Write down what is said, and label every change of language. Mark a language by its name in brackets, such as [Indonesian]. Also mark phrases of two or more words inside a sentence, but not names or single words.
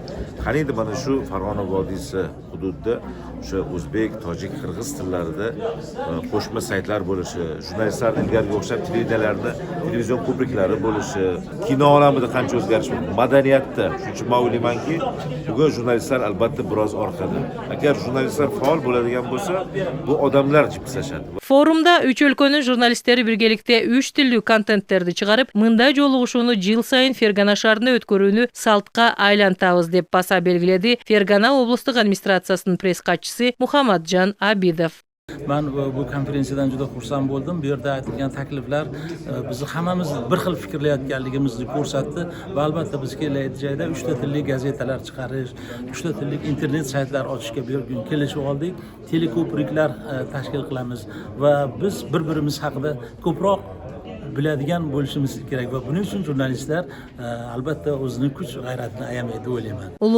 [Uzbek] Qani endi mana shu Farg'ona vodiysi hududida o'sha o'zbek, tojik, qirg'iz tillarida qo'shma saytlar bo'lishi, jurnalistlar ilgariga o'xshab televizion ko'priklari bo'lishi, kino olamida qancha o'zgarish bor, madaniyatda shuncha men o'ylaymanki, bugun jurnalistlar albatta biroz orqada. Agar jurnalistlar faol bo'ladigan bo'lsa, bu odamlar jipslashadi. [Kyrgyz] Forumda 3 өлкөнүн журналисттери биргеликте 3 тилдүү контенттерди чыгарып, мындай жолугушууну жыл сайын Фергана шаарында өткөрүүнү салтка айлантабыз деп баса белгиледи Фергана облустук администрациясынын пресс катчысы Мухаммаджан Абидов. [Uzbek] Ben bu konferensiyadan juda xursand bo'ldim. Bu yerda aytilgan takliflar bizni hammamiz bir xil fikrlayotganligimizni ko'rsatdi va albatta biz kelayotgan joyda 3 ta tilli gazetalar chiqarish, 3 ta tilli internet saytlar ochishga bugun kelishib oldik. Teleko'priklar tashkil qilamiz va biz bir-birimiz haqida ko'proq biladigan bo'lishimiz kerak va buning uchun jurnalistlar albatta o'zining kuch g'ayratini ayamaydi o'ylayman.